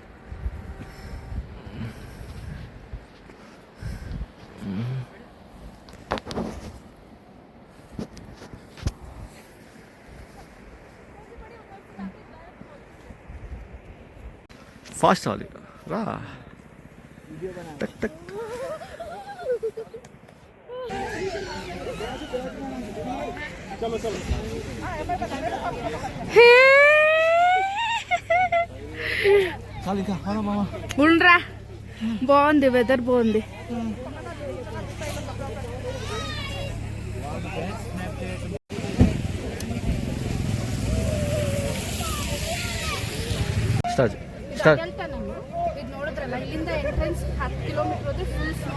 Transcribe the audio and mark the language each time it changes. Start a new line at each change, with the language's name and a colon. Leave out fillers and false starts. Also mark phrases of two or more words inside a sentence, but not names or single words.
Kannada: ಫಾಸ್ಟ್ ಆಗಿ ರಾ ಟಕ್ ಟಕ್.
Telugu: ఉండ్రా బాగుంది, వెదర్ బాగుంది.
Kannada: ಸ್ಟಾರ್ಟ್ ಇದು ನೋಡಿದ್ರಲ್ಲ, ಇಲ್ಲಿಂದ ಎಂಟ್ರೆನ್ಸ್ 10 ಕಿಲೋಮೀಟರ್ ಹೋದ್ರೆ
English: full snow.